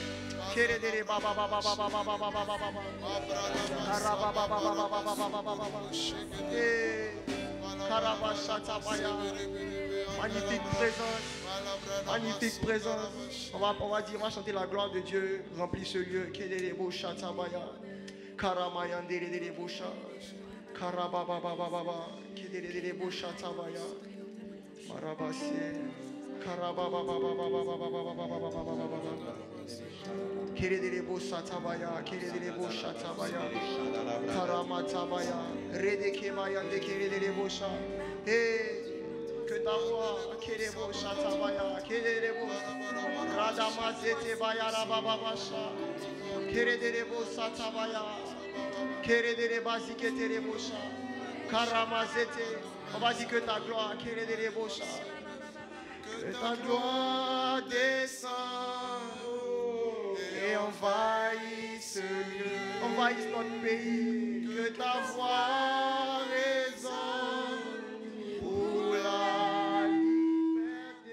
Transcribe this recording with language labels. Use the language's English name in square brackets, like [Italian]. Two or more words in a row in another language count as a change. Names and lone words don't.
[French] Magnifique présence. Magnifique présence. On va chanter la gloire de Dieu. Remplis ce lieu. Karabababababa, kidere bosha tabaya, marabase, karabababababababababababababababa, kidere bosha tabaya, karama tabaya, redeke mayande kidere bosha, que ta voix, kidere bosha tabaya, kidere bosha, radamazete baya rabababasha, kidere bosha tabaya. On va dire que ta gloire, que ta gloire descend et envahisse ce lieu, envahisse notre pays, que ta voix résonne pour la liberté.